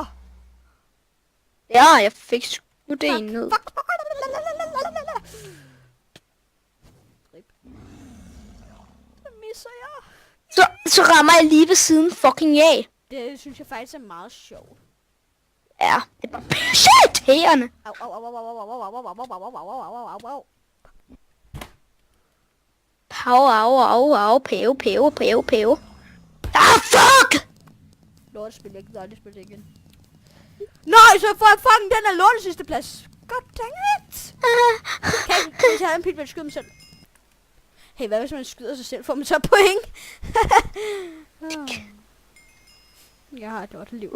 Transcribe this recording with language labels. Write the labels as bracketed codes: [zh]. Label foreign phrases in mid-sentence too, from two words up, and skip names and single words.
[da] Ja, jeg fik skudt det en ned. Fuck. Så rammer jeg lige ved siden fucking af. Det synes jeg faktisk er meget sjovt. Ja, det er bare irriterende. Au, au, au, au, au, au, au, au, au, au, au, au, au, au, au, au. Au, pæve. Ah, fuck! Lortespil, jeg gider aldrig spille det igen. Nej, så får jeg fucking den her lorte sidste plads. [en] God dang it. [da] Kan vi tage en pil, hvor jeg skyder mig selv? Hey, hvad hvis man skyder sig selv? Får man så point? Jeg har et lorteliv.